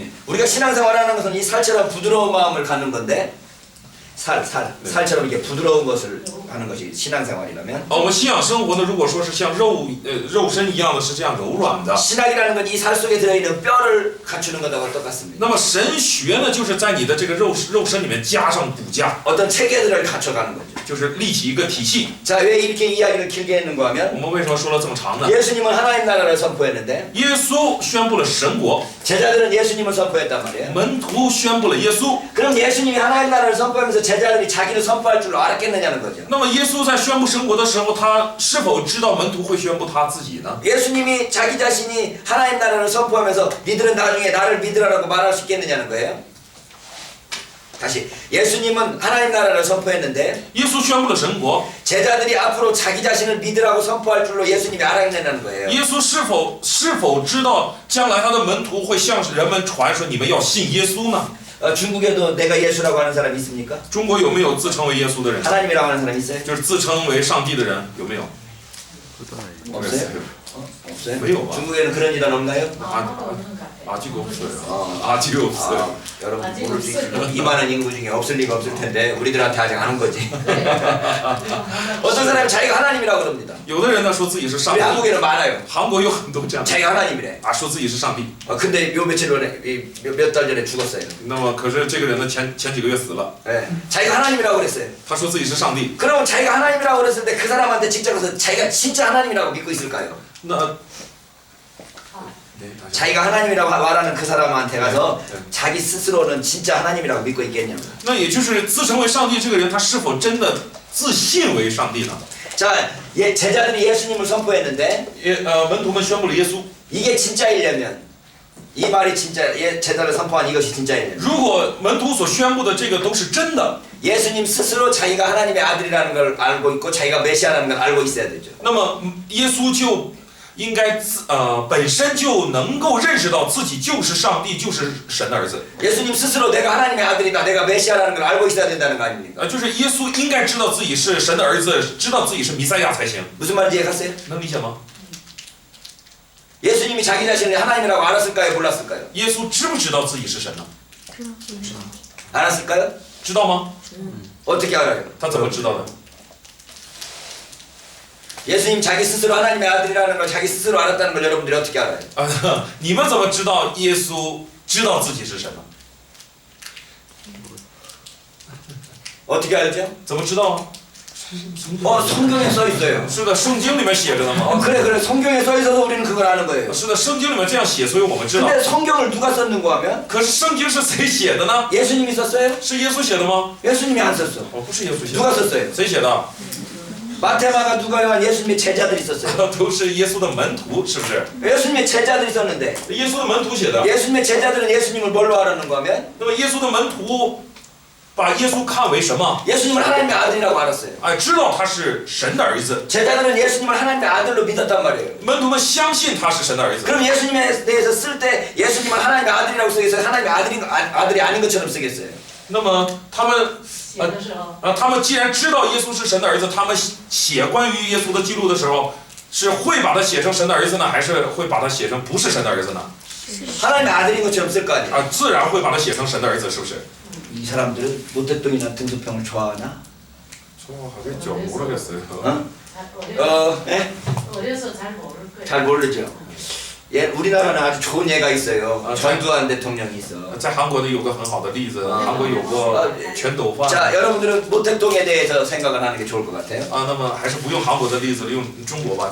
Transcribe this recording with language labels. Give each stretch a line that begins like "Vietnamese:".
Korean: 우리가 신앙생활하는 것은 이 살처럼 부드러운 마음을 갖는 건데 살처럼 이렇게 부드러운 것을 하는 것이 신앙생활이라면
Chinese: 我们信仰生活呢，如果说是像肉身一样的，是这样柔软的。
Korean: 신학이라는 건 이 살 속에 들어있는 뼈를 갖추는 것하고 똑같습니다.
Chinese: 那么神学呢，就是在你的这个肉身里面加上骨架，
Korean: 어떤 체계들을 갖춰가는 거죠.
Chinese: 就是立起一个体系。
Korean: 자, 왜 이렇게 이야기를 길게 했는가
Chinese: 我
Korean: 하면
Chinese: 们为什么说了这么长呢？
Korean: 예수님은 하나님 나라를 선포했는데
Chinese: 耶稣宣布了神国，
Korean: 제자들은 예수님을 선포했단 말이에요.
Chinese: 门徒宣布了耶稣。
Korean: 그럼 예수님이 하나님 나라를 선포하면서 제자들이 자기를 선포할 줄 알았겠느냐는 거죠.
Chinese: 那么耶稣在宣布神国的时候，他是否知道门徒会宣布他自己呢？
Korean: 예수님이 자기 자신이 하나님 나라를 선포하면서 니들은 나중에 나를 믿으라고 말할 수 있겠느냐는 거예요. 다시 예수님은 하나님 나라를 선포했는데
Chinese: 耶稣宣布了神国，
Korean: 제자들이 앞으로 자기 자신을 믿으라고 선포할 줄로 예수님이 알아내는 거예요.
Chinese: 耶稣是否知道将来他的门徒会向人们传说你们要信耶稣呢？
Korean: 중국에도 내가 예수라고 하는 사람 있습니까?
Chinese: 中国有没有自称为耶稣的人？
Korean: 하나님이라고 하는 사람 있어요?
Chinese: 就是自称为上帝的人有没有？
Korean: 없어요? 없어요? 왜요? 중국에는 그런 일은 없나요? 아직 없어요. 아직 없어요. 여러분 모를 수 있지만 이만한 인구 중에 없을 리가 없을 텐데 우리들한테 아직 안 온 거지. 어떤 사람이 자기가 하나님이라고 그럽니다.
Chinese: 有的人呢说自己是上
Korean: 우리
Chinese: 帝，
Korean: 한국에는 많아요.
Chinese: 韩国有很多这样的
Korean: 자기가 하나님이래.
Chinese: 啊，说自己是上帝。
Korean: 근데 요 며칠 전에 몇 달 전에 죽었어요.
Chinese: 那么可是这个人呢前几个月死了，
Korean: 예. 자기가 하나님이라고 그랬어요.
Chinese: 他说自己是上帝。
Korean: 그러면 자기가 하나님이라고 그랬을 때 그 사람한테 직접 가서 자기가 진짜 하나님이라고 믿고 있을까요?
Chinese: 那
Korean: 자기가 하나님이라고 말하는 그 사람한테 가서 네. 자기 스스로는 진짜 하나님이라고 믿고 있겠냐고.
Chinese: 那也就是自称为上帝这个人，他是否真的自信为上帝呢？
Korean: 자, 제자들이 예수님을 선포했는데
Chinese: 门徒们宣布了耶稣，
Korean: 이게 진짜이려면 이 말이 진짜 제자를 선포한 이것이 진짜예요.
Chinese: 如果门徒所宣布的这个都是真的，
Korean: 예수님 스스로 자기가 하나님의 아들이라는 걸 알고 있고 자기가 메시아라는 걸 알고 있어야 되죠.
Chinese: 那么耶稣就应该本身就能够认识到自己就是上帝，就是神的儿子。
Korean: 예수님 스스로 내가 하나님의 아들이다, 내가 메시아라는 걸 알고 있어야 된다는 거 아닙니까?
Chinese: 就是耶稣应该知道自己是神的儿子，知道自己是弥赛亚才行。
Korean: 무슨 말인지 이해갔어요?
Chinese: 能理解吗？
Korean: 예수님이 자기 자신을 하나님이라고 알았을까요? 몰랐을까요?
Chinese: 耶稣知不知道自己是神呢？
Korean: 알았을까요?
Chinese: 知道吗？
Korean: 어떻게 알아요?
Chinese: 他怎么知道的？
Korean: 예수님 자기 스스로 하나님의 아들이라는 걸 자기 스스로 알았다는 걸 여러분들이 어떻게 알아요?
Chinese: 你们怎么知道耶稣知道自己是神呢？
Korean: 어떻게 알죠?
Chinese: 怎么知道啊？
Korean: 성경에 써 있어요.
Chinese: 是的，圣经里面写着的嘛。
Korean: 그래 성경에 써 있어서 우리는 그걸 아는 거예요.
Chinese: 是的，圣经里面这样写，所以我们知道。
Korean: 근데 성경을 누가 썼는고 하면
Chinese: 可是圣经是谁写的呢？
Korean: 예수님이 썼어요?
Chinese: 是耶稣写的吗？
Korean: 예수님이 안 썼어.
Chinese: 哦，不是耶稣写
Korean: 누가
Chinese: 的。
Korean: 썼어요?
Chinese: 谁写的？
Korean: 마테마가 누가 요한 예수님의 제자들이 썼어요.
Chinese: 都是耶稣的门徒，是不是？
Korean: 예수님의 제자들이 썼는데
Chinese: 耶稣的门徒写的。
Korean: 예수님의 제자들은 예수님을 뭘로 알았는고 하면
Chinese: 那么耶稣的门徒把耶稣看为什么？
Korean: 예수님을 하나님의 아들이라고 알았어요.
Chinese: 哎，知道他是神的儿子。
Korean: 제자들은 예수님을 하나님의 아들로 믿었단 말이에요.
Chinese: 门徒们相信他是神的儿子。
Korean: 그럼 예수님에 대해서 쓸 때 예수님을 하나님의 아들이라고 쓰겠어요? 하나님의 아들이 아닌 것처럼 쓰겠어요?
Chinese: 那么他们写的时候，他们既然知道耶稣是神的儿子，他们写关于耶稣的记录的时候，是会把他写成神的儿子呢，还是会把他写成不是神的儿子呢？
Korean: 하나님의 아들인 것처럼 쓸 거 아니에요?
Chinese: 自然会把他写成神的儿子，是不是？
Korean: 이 사람들은 노태똥이나 등소평을 좋아하나? 저 하게 좀 모르겠어요. 어? 예? 어려서 잘 모를 거예요. 잘 모르죠. 예, 우리나라는 아주 좋은 예가 있어요. 아, 전두환 대통령이 있어.
Chinese: 在韩国呢有个很好的例子，韩国有个全斗焕。
Korean: 자, 여러분들은 노태똥에 대해서 생각을 하는 게 좋을 것 같아요.
Chinese: 那么还是不用韩国的例子了，用中国吧。